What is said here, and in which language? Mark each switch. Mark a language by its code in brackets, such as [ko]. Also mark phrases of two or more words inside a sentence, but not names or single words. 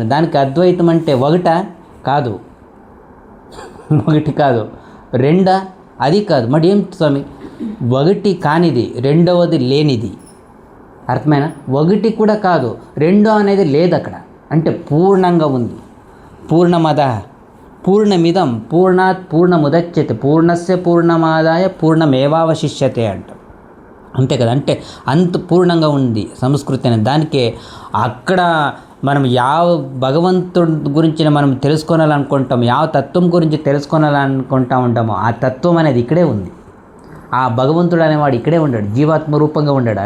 [te] దానికి అద్వైతం అంటే ఒకట కాదు, ఒకటి కాదు, రెండా అది కాదు. మరి ఏం స్వామి, ఒకటి కానిది, రెండవది లేనిది, అర్థమైన. ఒకటి కూడా కాదు, రెండో అనేది లేదు అక్కడ. అంటే పూర్ణంగా ఉంది. [sa] పూర్ణమద పూర్ణమిదం పూర్ణాత్ పూర్ణముదచ్యతే పూర్ణస్య పూర్ణమాదాయ పూర్ణమేవావశిష్యతే అంట. [te] అంతే కదా, అంటే అంత పూర్ణంగా ఉంది సంస్కృతి అనేది. దానికే అక్కడ మనం యావ భగవంతుడి గురించి మనం తెలుసుకోవాలనుకుంటాం, యావ తత్వం గురించి తెలుసుకోవాలనుకుంటా ఉంటామో ఆ తత్వం అనేది ఇక్కడే ఉంది. ఆ భగవంతుడు అనేవాడు ఇక్కడే ఉన్నాడు, జీవాత్మ రూపంగా ఉన్నాడు.